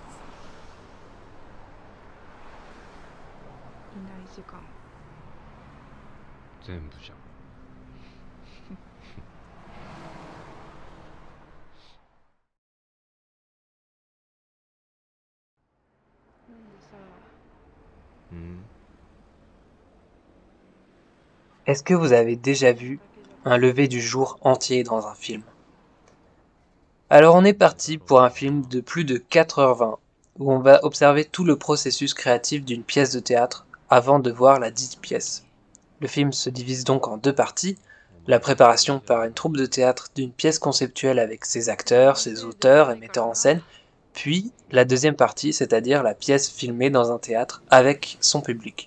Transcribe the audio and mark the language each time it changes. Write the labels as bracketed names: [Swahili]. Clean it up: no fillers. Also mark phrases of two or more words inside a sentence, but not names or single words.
[Japanese] いない時間。全部じゃん。なんでさ、うん。 [French] Est-ce que vous avez déjà [Japanese] だ [French] vu [Japanese] けじゃ [French] un lever du jour entier dans un film? Alors on est parti pour un film de plus de 4h20, où on va observer tout le processus créatif d'une pièce de théâtre avant de voir la dite pièce. Le film se divise donc en deux parties, la préparation par une troupe de théâtre d'une pièce conceptuelle avec ses acteurs, ses auteurs et metteurs en scène, puis la deuxième partie, c'est-à-dire la pièce filmée dans un théâtre avec son public.